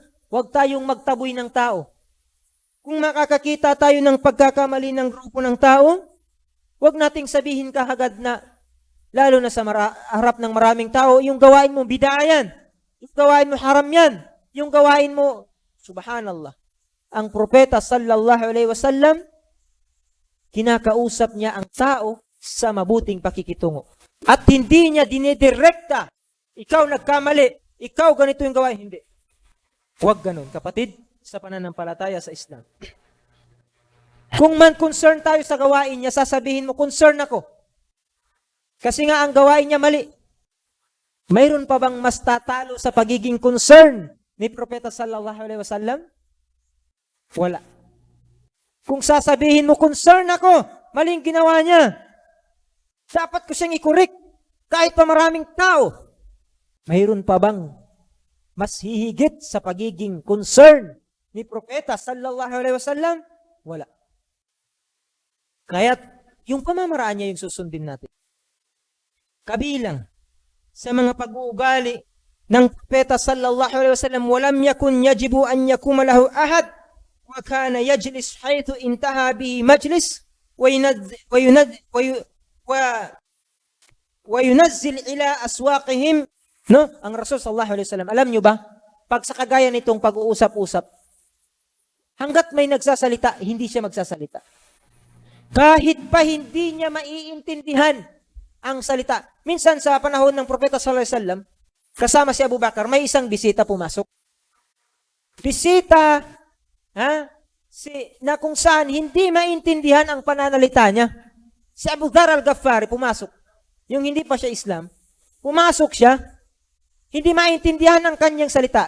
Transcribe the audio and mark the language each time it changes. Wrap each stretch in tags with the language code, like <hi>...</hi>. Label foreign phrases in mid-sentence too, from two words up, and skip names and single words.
<tl>Huwag tayong magtaboy ng tao. Kung makakakita tayo ng pagkakamali ng grupo ng tao, huwag nating sabihin kahagad na, lalo na sa harap ng maraming tao, yung gawain mo bidayan, yung gawain mo haram yan, yung gawain mo, subhanallah. Ang propeta</tl> <ar>صلى الله عليه وسلم,</ar> <tl>kinakausap niya ang tao sa mabuting pakikitungo. At hindi niya dinidirekta, ikaw nagkamali, ikaw ganito yung gawain. Hindi. Huwag ganun, kapatid, sa pananampalataya sa Islam. Kung man concern tayo sa gawain niya, sasabihin mo, concern ako. Kasi nga ang gawain niya mali. Mayroon pa bang mas tatalo sa pagiging concern ni Propeta</tl> <ar>صلى الله عليه وسلم?</ar> <tl>Wala. Kung sasabihin mo, concern ako, maling ginawa niya, dapat ko siyang i-correct kahit pa maraming tao. Mayroon pa bang mas hihigit sa pagiging concern ni Propeta</tl> <ar>صلى الله عليه وسلم?</ar> <tl>Wala. Kaya yung pamamaraan niya yung susundin natin. Kabilang sa mga pag-uugali ng Propeta</tl> <ar>صلى الله عليه وسلم ولم يكن يحب أن يقوم له أحد وكان يجلس حيث انتهى به المجلس وينزل إلى أسواقهم.</ar> <tl>No? Ang Rasul</tl> <ar>صلى الله عليه وسلم,</ar> <tl>alam nyo ba, pag sa kagaya nitong pag-uusap-usap, hanggat may nagsasalita, hindi siya magsasalita. Kahit pa hindi niya maiintindihan ang salita. Minsan sa panahon ng Propeta</tl> <ar>صلى الله عليه وسلم,</ar> <tl>kasama si Abu Bakar, may isang bisita pumasok. Bisita, na kung saan hindi maintindihan ang pananalita niya. Si Abu Dhar al-Ghaffari pumasok. Yung hindi pa siya Islam, pumasok siya, hindi maintindihan ang kanyang salita.</tl>